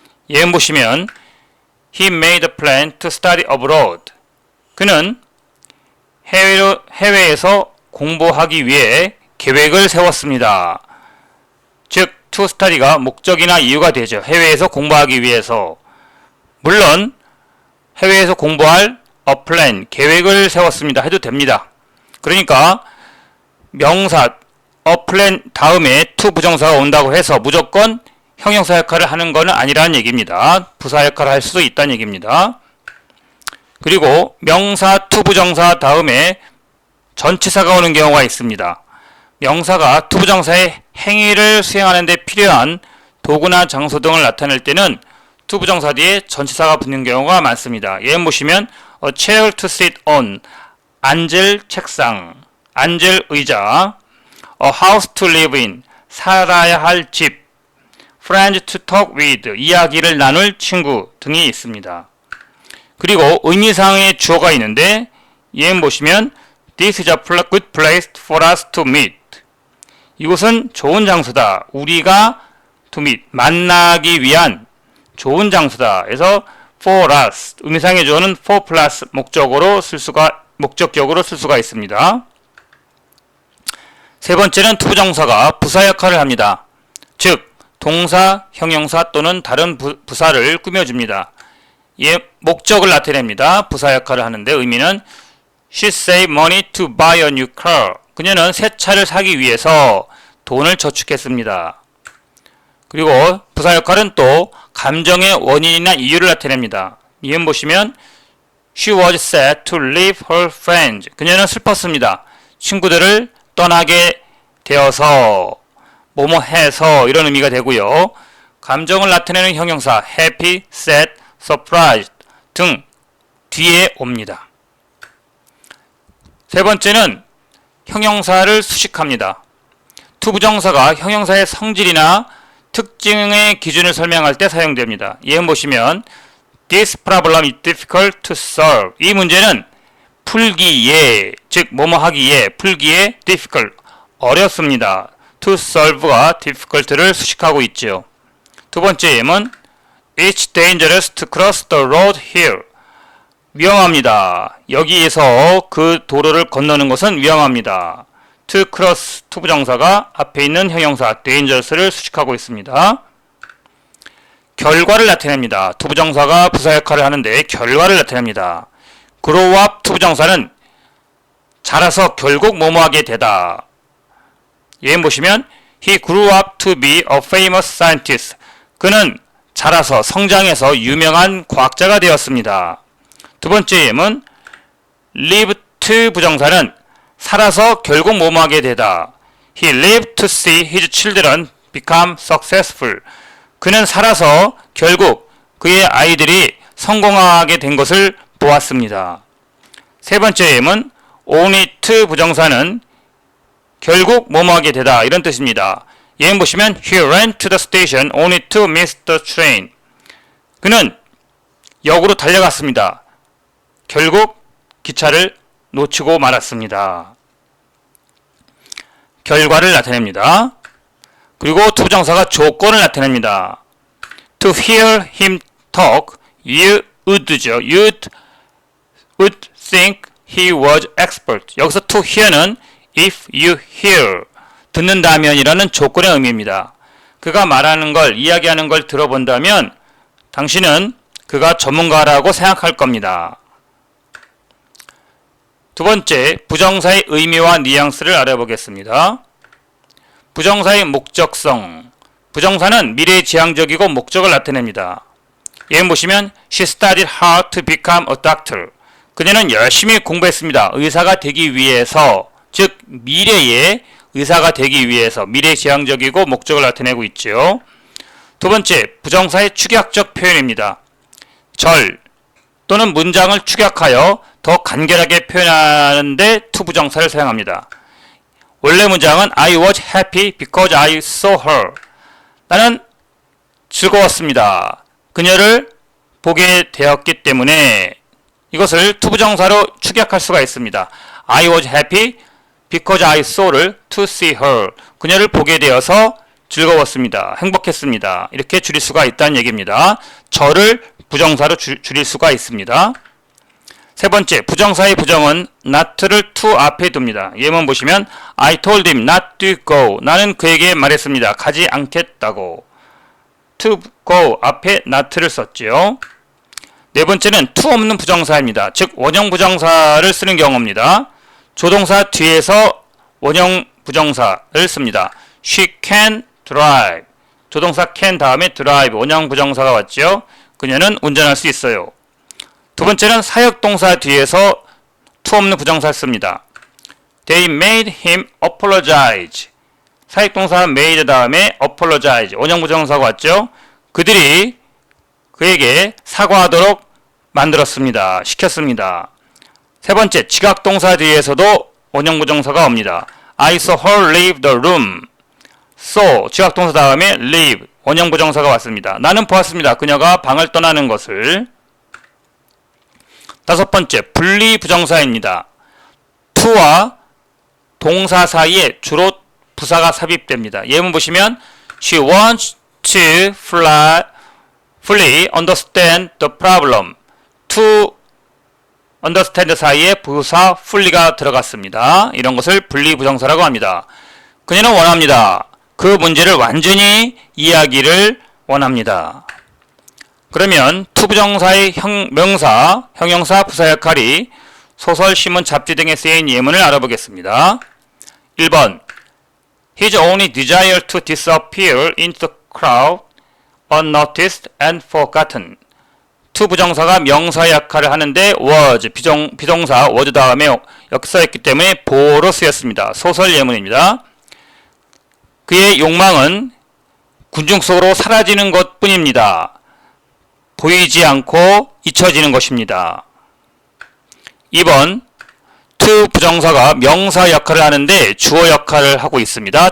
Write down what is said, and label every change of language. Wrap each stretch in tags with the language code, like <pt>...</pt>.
<ko>예문 보시면</ko> <en>He made a plan to study abroad.</en> <ko>그는 해외에서 공부하기 위해 계획을 세웠습니다. 즉, to study가 목적이나 이유가 되죠. 해외에서 공부하기 위해서. 물론 해외에서 공부할 a plan, 계획을 세웠습니다. 해도 됩니다. 그러니까 명사 a plan 다음에 to 부정사가 온다고 해서 무조건 형용사 역할을 하는 것은 아니라는 얘기입니다. 부사 역할을 할 수도 있다는 얘기입니다. 그리고 명사 to 부정사 다음에 전치사가 오는 경우가 있습니다. 명사가 to 부정사의 행위를 수행하는 데 필요한 도구나 장소 등을 나타낼 때는 to 부정사 뒤에 전치사가 붙는 경우가 많습니다. 예문 보시면</ko> <en>a chair to sit on,</en> <ko>앉을 책상, 앉을 의자,</ko> <en>a house to live in,</en> <ko>살아야 할 집,</ko> <en>friends to talk with,</en> <ko>이야기를 나눌 친구 등이 있습니다. 그리고 의미상의 주어가 있는데 예문 보시면</ko> <en>This is a good place for us to meet.</en> <ko>이곳은 좋은 장소다. 우리가 to meet, 만나기 위한 좋은 장소다. 그래서 for us, 의미상의 주어는 for plus 목적격으로 쓸 수가 있습니다. 세 번째는 to 부정사가 부사 역할을 합니다. 즉 동사, 형용사 또는 다른 부사를 꾸며줍니다. 목적을 나타냅니다. 부사 역할을 하는데 의미는</ko> <en>She saved money to buy a new car.</en> <ko>그녀는 새 차를 사기 위해서 돈을 저축했습니다. 그리고 부사 역할은 또 감정의 원인이나 이유를 나타냅니다. 예문 보시면</ko> <en>She was sad to leave her friends.</en> <ko>그녀는 슬펐습니다. 친구들을 떠나게 되어서 뭐뭐 해서 이런 의미가 되고요. 감정을 나타내는 형용사 happy, sad, surprised 등 뒤에 옵니다. 세 번째는 형용사를 수식합니다. to 부정사가 형용사의 성질이나 특징의 기준을 설명할 때 사용됩니다. 예문 보시면</ko> <en>This problem is difficult to solve.</en> <ko>이 문제는 풀기에, 즉 뭐뭐 하기에, 풀기에 difficult, 어렵습니다. to solve가 difficult를 수식하고 있죠. 두 번째 예문</ko> <en>It's dangerous to cross the road here.</en> <ko>위험합니다. 여기에서 그 도로를 건너는 것은 위험합니다. to cross, to 부정사가 앞에 있는 형용사 dangerous를 수식하고 있습니다. 결과를 나타냅니다. to 부정사가 부사 역할을 하는데 결과를 나타냅니다. grow up, to 부정사는 자라서 결국 뭐뭐하게 되다. 예문 보시면</ko> <en>He grew up to be a famous scientist.</en> <ko>그는 자라서 성장해서 유명한 과학자가 되었습니다. 두 번째 예문 live to 부정사는 살아서 결국 뭐뭐하게 되다.</ko> <en>He lived to see his children become successful.</en> <ko>그는 살아서 결국 그의 아이들이 성공하게 된 것을 보았습니다. 세 번째 예문 only to 부정사는 결국 뭐뭐하게 되다 이런 뜻입니다. 예문 보시면</ko> <en>He ran to the station only to miss the train.</en> <ko>그는 역으로 달려갔습니다. 결국 기차를 놓치고 말았습니다. 결과를 나타냅니다. 그리고 to 부정사가 조건을 나타냅니다.</ko> <en>To hear him talk, you would죠. You would think he was expert.</en> <ko>여기서 to hear는</ko> <en>if you hear,</en> <ko>듣는다면이라는 조건의 의미입니다. 그가 말하는 걸, 이야기하는 걸 들어본다면 당신은 그가 전문가라고 생각할 겁니다. 두 번째, 부정사의 의미와 뉘앙스를 알아보겠습니다. 부정사의 목적성. 부정사는 미래지향적이고 목적을 나타냅니다. 예문 보시면</ko> <en>She studied hard to become a doctor.</en> <ko>그녀는 열심히 공부했습니다. 의사가 되기 위해서, 즉 미래에 의사가 되기 위해서 미래지향적이고 목적을 나타내고 있죠. 두 번째, 부정사의 축약적 표현입니다. 절 또는 문장을 축약하여 더 간결하게 표현하는데 to 부정사를 사용합니다. 원래 문장은</ko> <en>I was happy because I saw her.</en> <ko>나는 즐거웠습니다. 그녀를 보게 되었기 때문에 이것을 to 부정사로 축약할 수가 있습니다.</ko> <en>I was happy because I saw를 to see her.</en> <ko>그녀를 보게 되어서 즐거웠습니다. 행복했습니다. 이렇게 줄일 수가 있다는 얘기입니다. 저를 부정사로 줄일 수가 있습니다. 세 번째, 부정사의 부정은 not를 to 앞에 둡니다. 예문 보시면</ko> <en>I told him not to go.</en> <ko>나는 그에게 말했습니다. 가지 않겠다고. to go 앞에 not를 썼지요. 네 번째는 to 없는 부정사입니다. 즉 원형 부정사를 쓰는 경우입니다. 조동사 뒤에서 원형 부정사를 씁니다.</ko> <en>She can drive.</en> <ko>조동사 can 다음에 drive 원형 부정사가 왔죠. 그녀는 운전할 수 있어요. 두 번째는 사역동사 뒤에서 to 없는 부정사를 씁니다.</ko> <en>They made him apologize.</en> <ko>사역동사 made 다음에 apologize 원형 부정사가 왔죠. 그들이 그에게 사과하도록 만들었습니다. 시켰습니다. 세 번째, 지각동사 뒤에서도 원형 부정사가 옵니다.</ko> <en>I saw her leave the room.</en> <ko>saw 지각동사 다음에 leave 원형 부정사가 왔습니다. 나는 보았습니다. 그녀가 방을 떠나는 것을. 다섯 번째, 분리 부정사입니다. to와 동사 사이에 주로 부사가 삽입됩니다. 예문 보시면</ko> <en>She wants to fully understand the problem.</en> <ko>to understand 사이에 부사 fully가 들어갔습니다. 이런 것을 분리 부정사라고 합니다. 그녀는 원합니다. 그 문제를 완전히 이해하기를 원합니다. 그러면 to 부정사의 명사, 형용사, 부사 역할이 소설, 신문, 잡지 등에 쓰인 예문을 알아보겠습니다.</ko> <en>1번 His only desire to disappear into the crowd, unnoticed and forgotten.</en> <ko>to 부정사가 명사 역할을 하는데 was, 비동사 was 다음에 역사였기 때문에 보어로 쓰였습니다. 소설 예문입니다. 그의 욕망은 군중 속으로 사라지는 것 뿐입니다. 보이지 않고 잊혀지는 것입니다. 2번 to 부정사가 명사 역할을 하는데 주어 역할을 하고 있습니다.</ko>